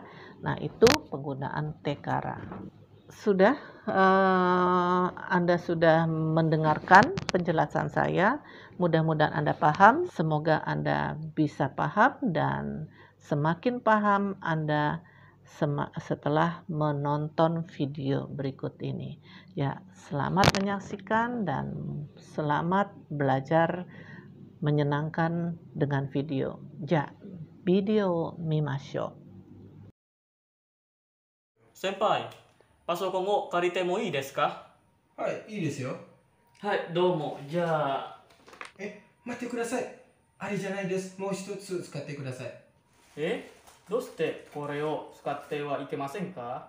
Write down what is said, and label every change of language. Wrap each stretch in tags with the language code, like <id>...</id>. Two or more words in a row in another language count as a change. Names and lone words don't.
<id>Nah, itu penggunaan tekara. Sudah Anda sudah mendengarkan penjelasan saya, mudah-mudahan Anda paham, semoga Anda bisa paham, dan semakin paham Anda setelah menonton video berikut ini ya. Selamat menyaksikan dan selamat belajar menyenangkan dengan video.</id> <ja>じゃ、ビデオ見ましょう. 先輩、パソコンを借りてもいいですか？はい、いいですよ。はい、どうも。じゃあ、待ってください。あれじゃないです。もう一つ使ってください。どうしてこれを使ってはいけませんか？</ja>